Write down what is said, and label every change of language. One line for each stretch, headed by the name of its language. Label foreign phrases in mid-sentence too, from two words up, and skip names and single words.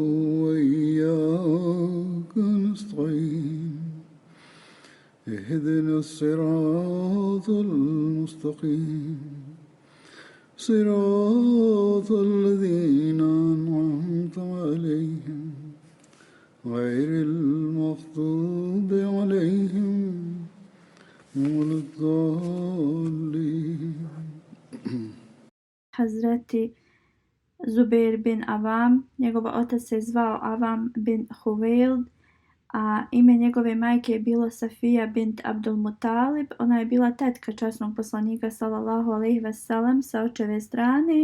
Arabic: وإياك نستعين اهدنا الصراط المستقيم صراط الذين أنعمت عليهم غير المغضوب عليهم ولا الضالين.
Bosnian: Hazreti Zubeir bin Avam, njegov otac se zvao Avam bin Huvejld, a ime njegove majke je bilo Safija bint Abdul Mutalib. Ona je bila tetka časnog poslanika
Arabic: صلى الله عليه وسلم
Bosnian: sa očeve strane.